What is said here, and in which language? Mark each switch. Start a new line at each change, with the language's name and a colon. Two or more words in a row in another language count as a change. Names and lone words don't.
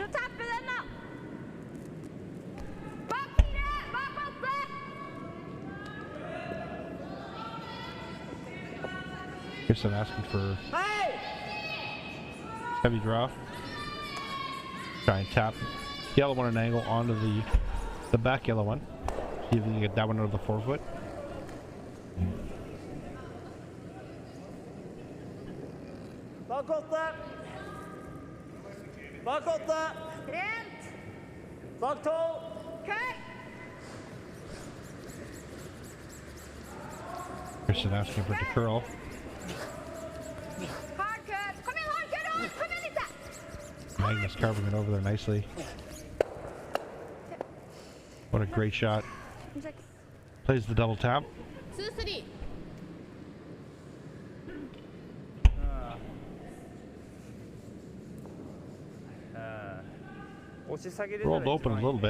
English: Kristin asking for heavy draw. Try and tap yellow one at an angle onto the back yellow one. See if we can get that one out of the forefoot.
Norwegian: Bak åtte. Bak åtte. Bak 12.
English: Kristin asking for it to curl. Magnus carving it over there nicely. What a great shot. Plays the double tap. 2-3. Rolled open a little bit.